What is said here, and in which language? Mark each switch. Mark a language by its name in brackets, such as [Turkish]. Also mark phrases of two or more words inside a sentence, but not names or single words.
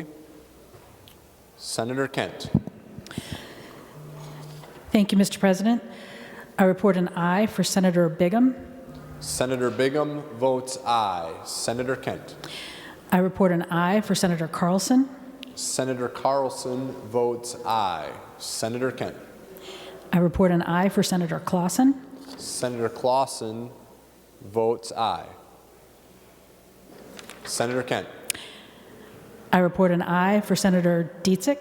[English] Senator Kent. Thank you, Mr. President. I report an aye for Senator Bigham. Senator Bigham votes aye. Senator Kent. I report an aye for Senator Carlson. Senator Carlson votes aye. Senator Kent. I report an aye for Senator Clausen. Senator Clausen votes aye. Senator Kent. I report an aye for Senator Dietzick.